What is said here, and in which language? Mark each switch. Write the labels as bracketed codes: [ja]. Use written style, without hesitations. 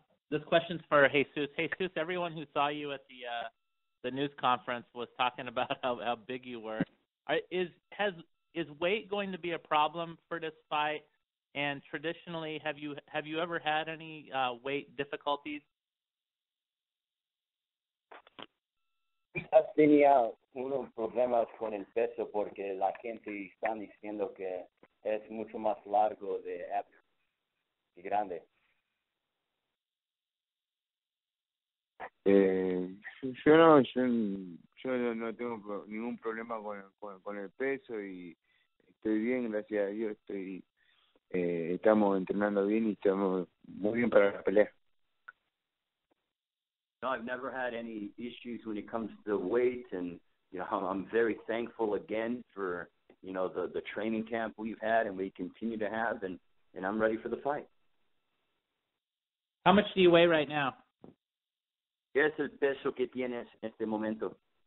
[en] This question's for Jesus. Jesus, everyone who saw you at the news conference was talking about how big you were. Is weight going to be a problem for this fight? And traditionally, have you ever had any weight difficulties? [es] Has tenido unos problemas con el peso porque la gente está diciendo que es mucho más largo de Abner y grande. Yo no tengo ningún problema con el peso y estoy bien, gracias a Dios. Estamos entrenando bien y estamos muy bien para la pelea. [en] No, I've never had any issues when it comes to weight, and I'm very thankful again for the training camp we've had and we continue to have, and I'm ready for the fight. How much do you weigh right now? [es] ¿Qué es el peso que tienes en este momento?